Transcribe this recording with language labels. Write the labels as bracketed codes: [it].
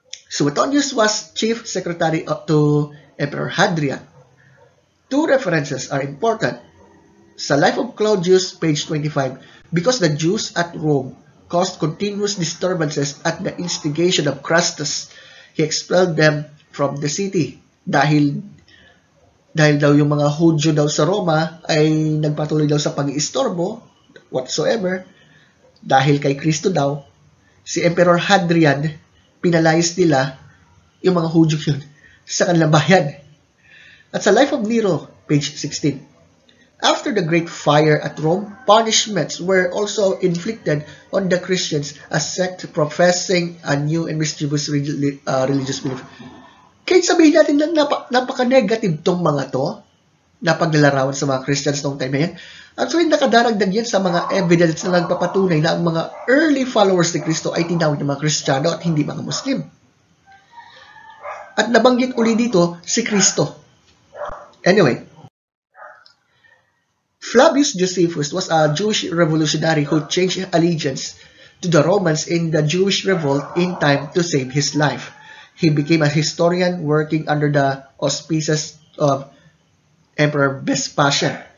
[en] Suetonius was chief secretary to Emperor Hadrian. Two references are important. [tl] Sa [en] Life of Claudius, page 25, because the Jews at Rome caused continuous disturbances at the instigation of Crassus, he expelled them from the city. [tl] Dahil daw yung mga Hudyo daw sa Roma ay nagpatuloy daw sa pag-iistorbo, [en] whatsoever, [tl] dahil kay Kristo daw, si Emperor Hadrian, pinalayas nila yung mga Hudyo yun sa kanilang bayan. At [en] sa Life of Nero, page 16, after the Great Fire at Rome, punishments were also inflicted on the Christians, a sect professing a new and mischievous religious belief. [tl] Kahit sabihin natin na napaka-negative tong mga to, na paglalarawan sa mga Christians noong time na yan, actually nakadaragdag yan sa mga evidence na nagpapatunay na ang mga early followers ni Kristo ay tinawag ng mga Kristiyano at hindi mga Muslim. At nabanggit uli dito si Kristo. [en] Anyway, Flavius Josephus was a Jewish revolutionary who changed allegiance to the Romans in the Jewish revolt in time to save his life. He became a historian working under the auspices of Emperor Vespasian.